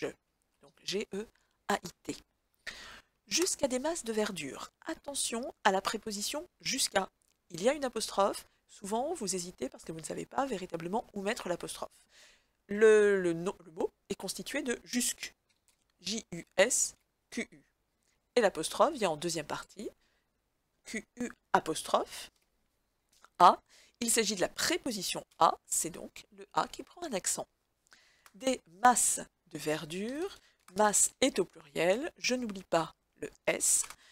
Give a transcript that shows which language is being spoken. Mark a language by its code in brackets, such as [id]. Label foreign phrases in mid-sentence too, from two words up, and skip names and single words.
[fr] Donc G-E-A-I-T. Jusqu'à des masses de verdure. Attention à la préposition jusqu'à. Il y a une apostrophe. Souvent, vous hésitez parce que vous ne savez pas véritablement où mettre l'apostrophe. Le mot est constitué de jusque. J-U-S-Q-U. Et l'apostrophe vient en deuxième partie. Q-U apostrophe. A. Il s'agit de la préposition A. C'est donc le A qui prend un accent. Des masses de verdure. Masse est au pluriel. Je n'oublie pas le S.